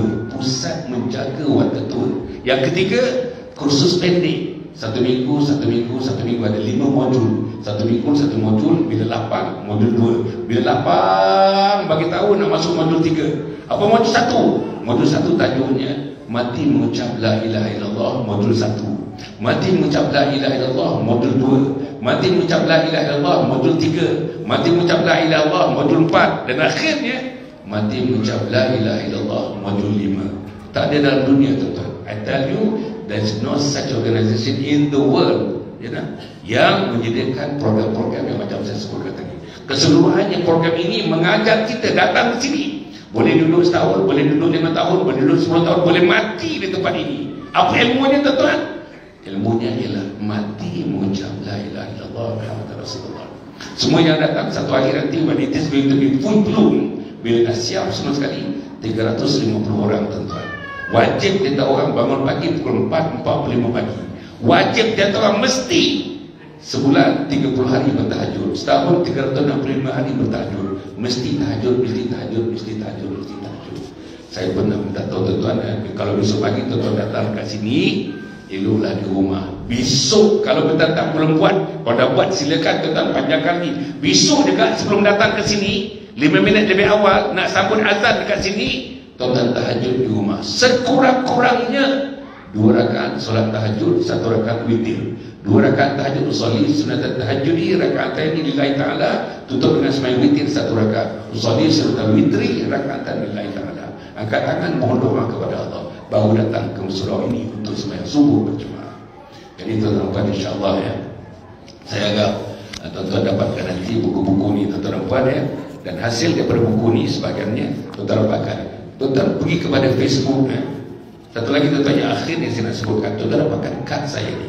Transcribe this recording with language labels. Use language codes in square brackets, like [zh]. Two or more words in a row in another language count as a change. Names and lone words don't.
[ms] Pusat menjaga warga tua. Yang ketiga kursus pendek. 1 minggu ada 5 modul. 1 minggu 1 modul. Bila lapang modul 2. Bila lapang bagi tahu nak masuk modul 3. Apa modul 1? Modul 1 tajuknya mati mengucap [ar] لا إله إلا الله [ms] modul 1. Mati mengucap [ar] لا إله إلا الله [ms] modul 2. Mati mengucap [ar] لا إله إلا الله [ms] modul 3. Mati mengucap [ar] لا إله إلا الله [ms] modul 4. Dan akhirnya mati mengucap [ar] لا إله إلا الله [ms] modul 5. Tak ada dalam dunia, tuan-tuan. [en] I tell you, there's no such organization in the world, [ms] yang menyediakan program-program yang macam saya sebutkan tadi. Keseluruhannya program ini mengajak kita datang ke sini. Boleh duduk setahun, boleh duduk 5 tahun, boleh duduk 10 tahun, boleh mati di tempat ini. Apa ilmunya, tuan-tuan? Ilmunya ialah mati mengucap [ar] لا إله إلا الله محمد رسول الله. [ms] Semua yang datang satu hari nanti, [en] when it is going to be full bloom, [ms] bila dah siap semua sekali, 350 orang, tuan-tuan. Wajib kita orang bangun pagi pukul 4.45 pagi. Wajib kita orang mesti sebulan 30 hari bertahajud. Setahun 365 hari bertahajud. Mesti tahajud, mesti tahajud, mesti tahajud, mesti tahajud. Saya pernah minta tahu tuan-tuan, kalau besok pagi tuan-tuan datang kat sini, eloklah di rumah. Besok kalau tuan-tuan tak belum buat, kalau dah buat silakan tuan-tuan panjangkan ni. Besok juga sebelum datang ke sini 5 minit lebih awal nak sambut azan dekat sini, tuan-tuan tahajud di rumah. Sekurang-kurangnya 2 rakaat solat tahajud, 1 rakaat witir. 2 rakaat tahajud [ar] أصلي سنة التهجد ركعتين لله تعالى, [ms] tutup dengan sembahyang witir 1 rakaat. [ar] أصلي سنة الوتر ركعة لله تعالى. [ms] Angkat tangan mohon doa kepada Allah, baru datang ke surau ini untuk sembahyang subuh berjemaah. Jadi tuan-tuan insya-Allah ya, saya harap tuan-tuan dapatkan nanti buku-buku ni, tuan-tuan ya. Dan hasil daripada buku ni sebahagiannya tuan-tuan dapatkan. Tuan-tuan pergi kepada Facebook ya. Satu lagi tuan-tuan yang akhir yang saya nak sebutkan, tuan-tuan dapatkan kad saya ni.